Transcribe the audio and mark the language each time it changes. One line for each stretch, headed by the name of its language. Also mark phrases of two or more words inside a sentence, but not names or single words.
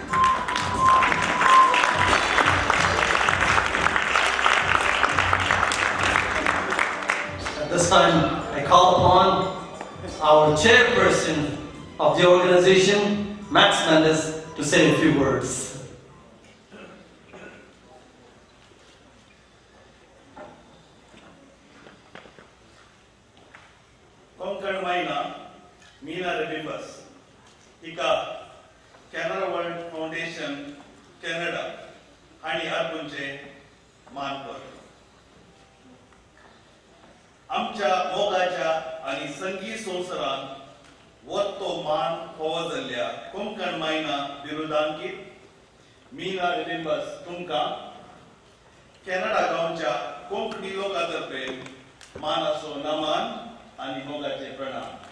English: This time, I call upon our chairperson of the organization, Max Mendes, to say a few words. Konkan Maina, Mina Rebimbas, Ika, Canada World Foundation, Canada, Hani Arpunche, Manpur.
Konkani: आमच्या मोगाच्या आणि संगीत संवसारान वतो मान फावो जाल्ल्या कोंकण मायना बिरुदांकीत मीना रिबिंबस तुमकां कॅनडा गांवच्या कोंकणी लोकां तर्फे मानाचो नमन आनी मोगाचे प्रणाम.